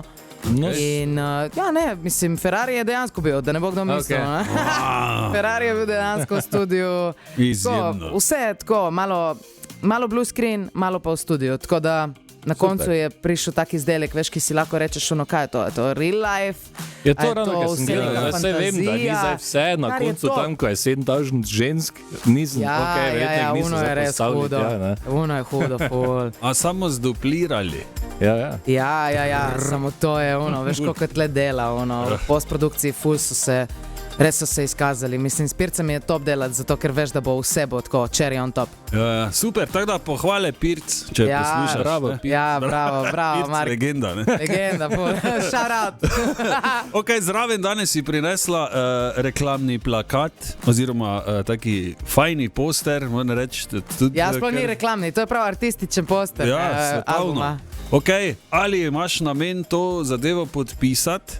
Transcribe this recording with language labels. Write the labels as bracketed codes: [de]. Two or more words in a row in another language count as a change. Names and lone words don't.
[sl] In ja, ne, mislim, Ferrari je dejansko bil, da ne bo kdo mislil. Wow. Ferrari je bil dejansko v studiu. Izjemno. Vse je tako, malo [en] blue screen, [sl] malo pa v studiu, tako da na koncu je prišel tak izdelek, veš, ki si lahko rečeš, kaj je to? Je to [en] real life? [sl] Je to ravno, ker sem gledal, vse vem, da ni zdaj vse, na koncu tam, ko je 7000 žensk, nisem, nisem uno je res hudo, uno je hudo, ful. A samo zduplirali. Ja, samo to je ono, veš, koliko tle dela, v postprodukciji ful res so se izkazali. Mislim, s Pircem je top delati, zato ker veš, da bo vse bo tako, [en] cherry on top. [sl] Ja, super, tako da pohvale Pirc, če poslušaš. Bravo, Pirc. Ja, bravo, Pirc, Mark. legenda, ne? Legenda, [en] shout out. [sl] Ok, zraven danes si prinesla reklamni plakat, oziroma taki fajni poster, moram reči. Ja, sploh ni reklamni, to je prav artističen poster albuma. Ok, ali imaš namen to zadevo podpisati?